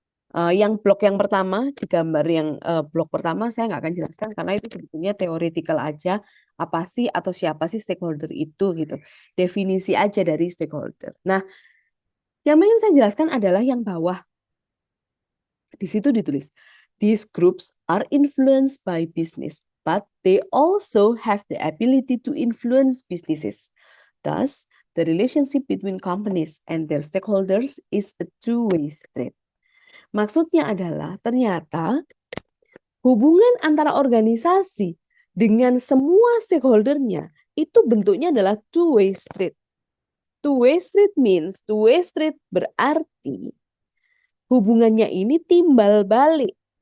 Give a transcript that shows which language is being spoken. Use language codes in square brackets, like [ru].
[id] Yang blok yang pertama, di gambar yang blok pertama saya nggak akan jelaskan karena itu sebetulnya theoretical aja, apa sih atau siapa sih stakeholder itu gitu. Definisi aja dari stakeholder. Nah, yang ingin saya jelaskan adalah yang bawah. Di situ ditulis, [en] these groups are influenced by business, but they also have the ability to influence businesses. Thus, the relationship between companies and their stakeholders is a two-way street. [id] Maksudnya adalah ternyata hubungan antara organisasi dengan semua stakeholdernya itu bentuknya adalah two-way street. [en] Two-way street means, [id] two-way street berarti hubungannya ini timbal balik.